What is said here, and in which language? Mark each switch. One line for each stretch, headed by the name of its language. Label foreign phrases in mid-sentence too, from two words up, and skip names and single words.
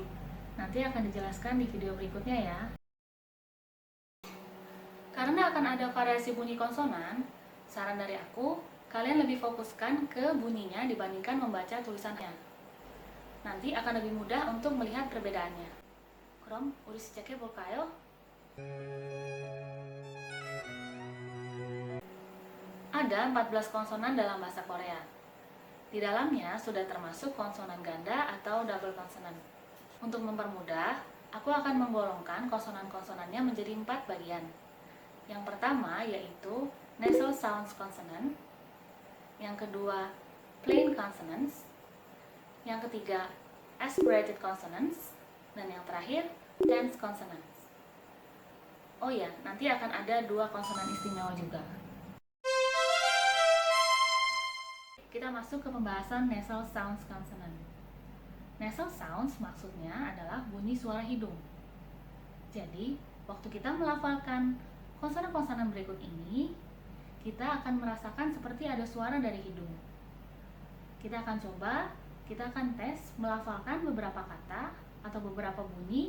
Indonesian: Nanti akan dijelaskan di video berikutnya ya. Karena akan ada variasi bunyi konsonan, saran dari aku, kalian lebih fokuskan ke bunyinya dibandingkan membaca tulisannya. Nanti akan lebih mudah untuk melihat perbedaannya.
Korean: 그럼 우리 시작해볼까요?
Indonesian: Ada 14 konsonan dalam bahasa Korea. Di dalamnya sudah termasuk konsonan ganda atau
English: double consonant.
Indonesian: Untuk mempermudah, aku akan menggolongkan konsonan-konsonannya menjadi 4 bagian. Yang pertama yaitu
English: nasal sounds consonant,
Indonesian: yang kedua
English: plain consonants,
Indonesian: yang ketiga
English: aspirated consonants,
Indonesian: dan yang terakhir
English: tense consonants.
Indonesian: Oh ya, nanti akan ada 2 konsonan istimewa juga. Kita masuk ke pembahasan
English: nasal sounds consonant. Nasal sounds
Indonesian: maksudnya adalah bunyi suara hidung. Jadi, waktu kita melafalkan konsonan-konsonan berikut ini, kita akan merasakan seperti ada suara dari hidung. Kita akan tes melafalkan beberapa kata atau beberapa bunyi.